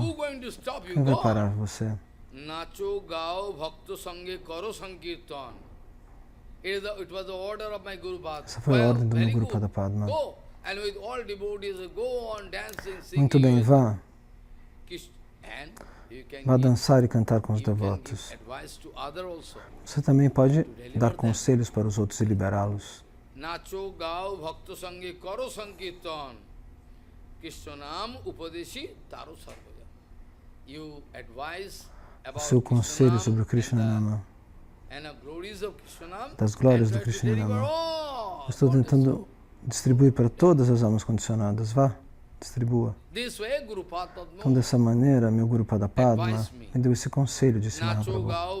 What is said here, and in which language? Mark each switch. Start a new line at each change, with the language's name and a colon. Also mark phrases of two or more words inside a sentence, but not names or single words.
Portuguese: Quem vai parar você? Essa foi a ordem do meu
Sanskrit: गुरु पाद पद्म.
Portuguese: Muito bem, vá. Vá dançar e cantar com os devotos. Você também pode dar conselhos para os outros e liberá-los.
Bangla: নাচো গাও ভক্ত সঙ্গে করো সংকীর্তন কৃষ্ণনাম উপদেশি তারো সর্বজ.
Portuguese: O seu conselho sobre o Krishnanama, das glórias do Krishnanama, eu estou tentando distribuir para todas as almas condicionadas. Vá, distribua. Então, dessa maneira, meu
Sanskrit: गुरु पाद पद्म
Portuguese: me deu esse conselho, disse Mahaprabhu.